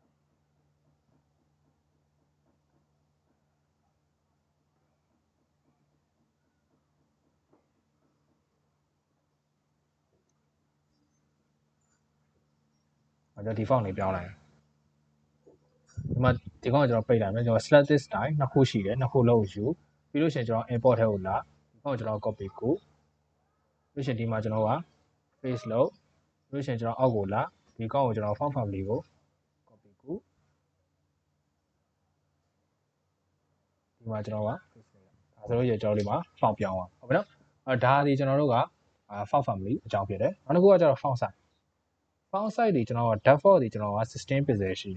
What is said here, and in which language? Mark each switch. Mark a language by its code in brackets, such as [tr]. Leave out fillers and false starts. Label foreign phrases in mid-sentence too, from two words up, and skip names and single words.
[my] ကျွန်တော်ဒီ font လေးပြောင်းလိုက်ဒီမှာဒီကောင်ကကျွန်တော်ပိတ်လိုက်မယ်ကျွန်တော် [en] select this style [my] နှစ်ခုရှိတယ်နှစ်ခုလုံးယူပြီးလို့ရှိရင်ကျွန်တော် import ထဲကိုလာဒီကောင်ကိုကျွန်တော် copy ကိုပြီးရှင်ဒီမှာကျွန်တော်က paste လုပ်ပြီးလို့ရှိရင်ကျွန်တော်အောက်ကိုလာဒီကောင်ကိုကျွန်တော် [en] font family [my] ကို copy ကို ဒီမှာကျွန်တော်က paste လုပ်ဒါဆိုလို့ရကျွန်တော်ဒီမှာ font ပြောင်းသွားဟုတ်ပြီနော်ဒါဒီကျွန်တော်တို့က [en] font family [my] အကြောင်းဖြစ်တယ်နောက်တစ်ခုကကျတော့ [en] font size font size [my] တွေကျွန်တော်က default တွေကျွန်တော်က16 pixel ရှိ